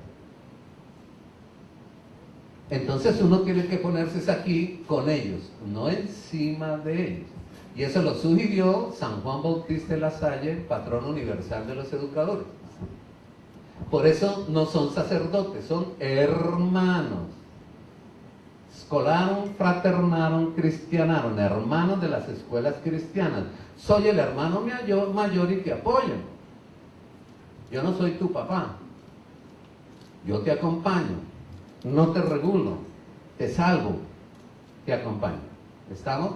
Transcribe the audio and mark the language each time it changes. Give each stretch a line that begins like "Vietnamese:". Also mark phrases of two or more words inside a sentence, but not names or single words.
Spanish: Entonces uno tiene que ponerse aquí con ellos, no encima de ellos. Y eso lo sugirió San Juan Bautista de la Salle, patrón universal de los educadores. Por eso no son sacerdotes, son hermanos.
Latin: Scolarum, fraternarum, cristianarum,
Spanish: hermanos de las escuelas cristianas. Soy el hermano mayor y te apoyo. Yo no soy tu papá. Yo te acompaño. No te regulo. Te salvo. Te acompaño. ¿Estamos?